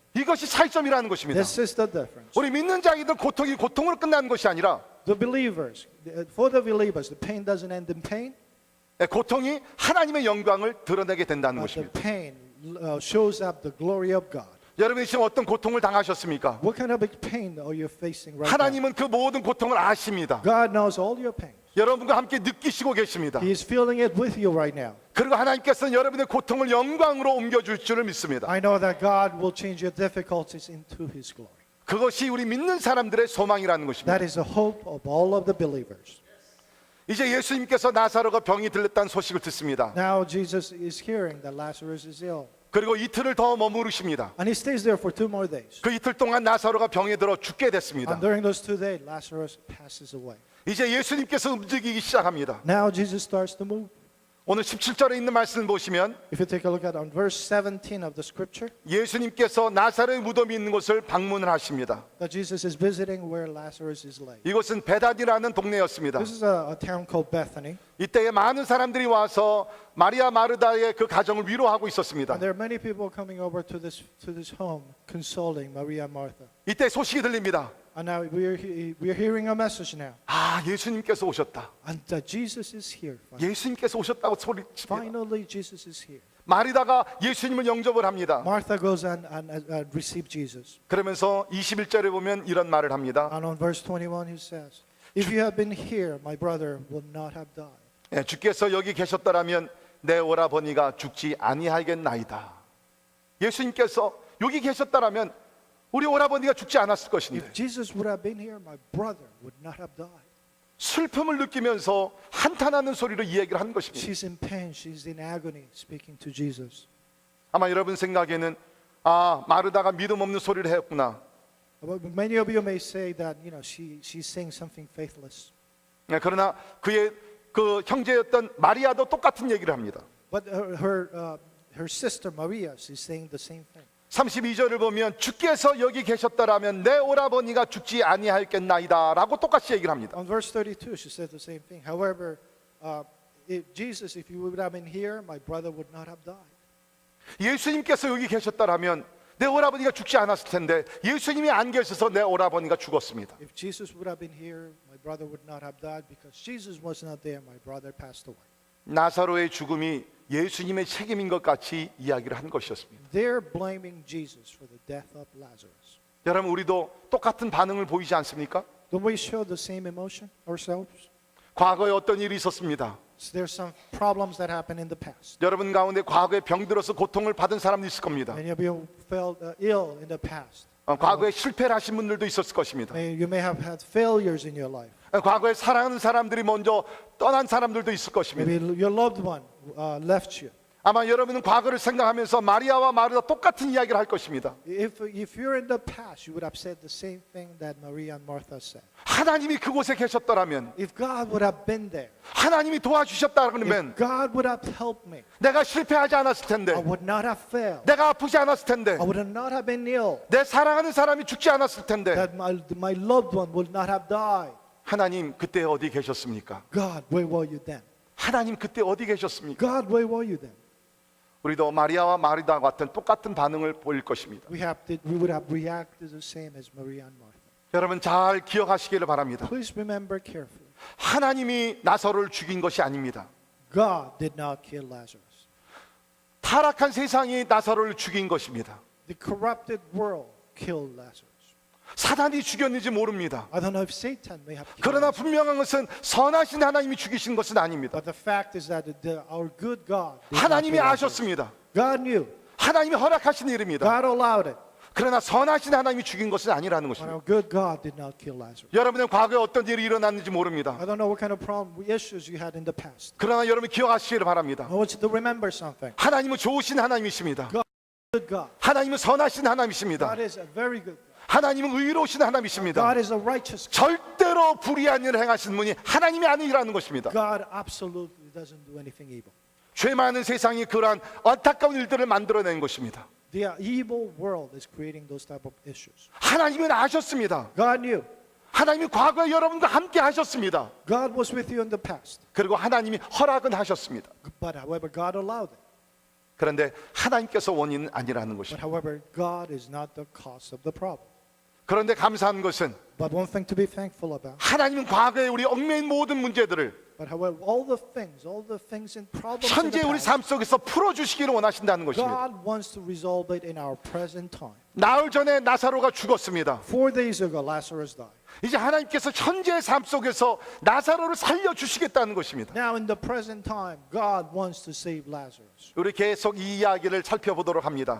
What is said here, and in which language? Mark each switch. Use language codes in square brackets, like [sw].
[ko] 이것이 차이점이라는 것입니다. [en] This is the difference. [ko] 우리 믿는 자들은 고통이 고통으로 끝나는 것이 아니라 [en] The believers, for the believers, the pain doesn't end in pain. [ko] 고통이 하나님의 영광을 드러내게 된다는 [en] The [ko] 것입니다. [en] pain shows up the glory of God. [ko] 여러분이 지금 어떤 고통을 당하셨습니까? [en] What kind of pain are you facing right now? [ko] 하나님은 그 모든 고통을 아십니다. [en] God knows all your pain. [ko] 여러분과 함께 느끼시고 계십니다. [en] He is feeling it with you right now. [ko] 그리고 하나님께서는 여러분의 고통을 영광으로 옮겨줄 줄을 믿습니다. [en] I know that God will change your difficulties into His glory. [ko] 그것이 우리 믿는 사람들의 소망이라는 것입니다. [en] That is the hope of all of the believers. [ko] 이제 예수님께서 나사로가 병이 들렸다는 소식을 듣습니다. [en] Now Jesus is hearing that Lazarus is ill. [ko] 그리고 이틀을 더 머무르십니다. [en] And he stays there for 2 more days. [ko] 그 이틀 동안 나사로가 병에 들어 죽게 됐습니다. [en] And during those 2 days, Lazarus passes away. [ko] 이제 예수님께서 움직이기 시작합니다. [en] Now Jesus starts to move. [ko] 오늘 17절에 있는 말씀을 보시면 [en] If you take a look at on verse 17 of the scripture, [ko] 예수님께서 나사로의 무덤이 있는 곳을 방문을 하십니다. [en] that Jesus is visiting where Lazarus is laid. [ko] 이곳은 베다니라는 동네였습니다. [en] This is a town called Bethany. [ko] 이때에 많은 사람들이 와서 마리아 마르다의 그 가정을 위로하고 있었습니다. [en] And there are many people coming over to this home, consoling Maria and Martha. [ko] 이때 소식이 들립니다. [en] And now we are hearing a message now. [ko] 아, 예수님께서 오셨다. [en] And that Jesus is here. [ko] 예수님께서 오셨다고 소리칩니다. [en] Finally, Jesus is here. [ko] 마리다가 예수님을 영접을 합니다. [en] Martha goes and receives Jesus. [ko] 그러면서 21절에 보면 이런 말을 합니다. [en] And on verse 21, he says, "If you had been here, my brother would not have died." [ko] 예, 주께서 여기 계셨더라면 내 오라버니가 죽지 아니하겠나이다. 예수님께서 여기 계셨더라면 우리 오라버니가 죽지 않았을 것인데 [en] If Jesus would have been here, my brother would not have died. [ko] 슬픔을 느끼면서 한탄하는 소리로 이야기를 한 것입니다. [en] She's in pain. She's in agony, speaking to Jesus. [ko] 아마 여러분 생각에는 아, 마르다가 믿음 없는 소리를 했구나. [en] But many of you may say that she's saying something faithless. [ko] 예, 그러나 그의 그 형제였던 마리아도 똑같은 얘기를 합니다. [en] But her sister Maria, she's saying the same thing. [ko] 32절을 보면 주께서 여기 계셨더라면 내 오라버니가 죽지 아니하였겠나이다 라고 똑같이 얘기를 합니다. [en] On verse 32, she said the same thing. However, if you would have been here, my brother would not have died. [ko] 예수님께서 여기 계셨더라면 내 오라버니가 죽지 않았을 텐데 예수님이 안 계셔서 내 오라버니가 죽었습니다. [en] If Jesus would have been here, my brother would not have died. Because Jesus was not there, my brother passed away. [ko] 나사로의 죽음이 예수님의 책임인 것 같이 이야기를 한 것이었습니다. [en] They're blaming Jesus for the death of Lazarus. [ko] 여러분 우리도 똑같은 반응을 보이지 않습니까? [en] Don't we show the same emotion ourselves? [ko] 과거에 어떤 일이 있었습니다. [en] So there's some problems that happened in the past. [ko] 여러분 가운데 과거에 병들어서 고통을 받은 사람도 있을 겁니다. [en] Many of you felt ill in the past. [ko] 과거에 실패를 하신 분들도 있었을 것입니다. [en] You may have had failures in your life. [ko] 과거에 사랑하는 사람들이 먼저 떠난 사람들도 있을 것입니다. [en] Maybe your loved one left you. [ko] 아마 여러분은 과거를 생각하면서 마리아와 마르다 똑같은 이야기를 할 것입니다. [en] If you're in the past, you would have said the same thing that Maria and Martha said. [ko] 하나님이 그곳에 계셨더라면, [en] If God would have been there, [ko] 하나님이 도와주셨다 그러면 [en] if God would have helped me, [ko] 내가 실패하지 않았을 텐데, [en] I would not have failed. [ko] 내가 아프지 않았을 텐데, [en] I would not have been ill. [ko] 내 사랑하는 사람이 죽지 않았을 텐데, [en] That my loved one would not have died. [ko] 하나님 그때 어디 계셨습니까? [en] God, where were you then? [ko] 하나님 그때 어디 계셨습니까? [en] God, where were you then? [ko] 우리도 마리아와 마르다 같은 똑같은 반응을 보일 것입니다. [en] We would have reacted the same as Maria and Martha. [ko] 여러분 잘 기억하시기를 바랍니다. [en] Please remember carefully. [ko] 하나님이 나사로를 죽인 것이 아닙니다. [en] God did not kill Lazarus. [ko] 타락한 세상이 나사로를 죽인 것입니다. [en] The corrupted world killed Lazarus. [ko] 사단이 죽였는지 모릅니다. [en] I don't know if Satan may have killed [ko] 그러나 [en] Lazarus. [ko] 분명한 것은 선하신 하나님이 죽이신 것은 아닙니다. [en] But the fact is that our good God did not [ko] 하나님이 [en] kill Lazarus. [ko] 아셨습니다. [en] God knew. [ko] 하나님이 허락하신 일입니다. [en] God allowed it. [ko] 그러나 선하신 하나님이 죽인 것은 아니라는 [en] But [ko] 것입니다. [en] our good God did not kill Lazarus. [ko] 여러분의 과거에 어떤 일이 일어났는지 모릅니다. [en] I don't know what kind of issues you had in the past. [ko] 그러나 여러분 기억하시기를 바랍니다. [en] I want you to remember something. [ko] 하나님은 좋으신 하나님이십니다. [en] Good God. [ko] 하나님은 선하신 하나님이십니다. [en] God is a very good God. [ko] 하나님은 의로우신 하나님이십니다. [en] God is a righteous God. [ko] 절대로 불의한 일을 행하시는 분이 하나님이 아니라는 것입니다. [en] God absolutely doesn't do anything evil. [ko] 죄 많은 세상이 그러한 안타까운 일들을 만들어낸 것입니다. [en] The evil world is creating those type of issues. [ko] 하나님은 아셨습니다. [en] God knew. [ko] 하나님이 과거에 여러분과 함께 하셨습니다. [en] God was with you in the past. [ko] 그리고 하나님이 허락은 하셨습니다. [en] But however, God allowed it. [ko] 그런데 하나님께서 원인은 아니라는 [en] But [ko] 것입니다. [en] however, God is not the cause of the problem. [ko] 그런데 감사한 것은 [en] But one thing to be thankful about, [ko] 하나님은 과거에 우리 얽매인 모든 문제들을 [en] But however, all the things and problems in [ko] 현재 [en] the [ko] 우리 [en] past, [ko] 삶 속에서 풀어주시기를 원하신다는 것입니다. [en] God wants to resolve it in our present time. [ko] 나흘 전에 나사로가 죽었습니다. [en] 4 days ago, Lazarus died. [ko] 이제 하나님께서 현재의 삶 속에서 나사로를 살려주시겠다는 것입니다. [en] Now in the present time, God wants to save Lazarus. [ko] 우리 계속 이 이야기를 살펴보도록 합니다.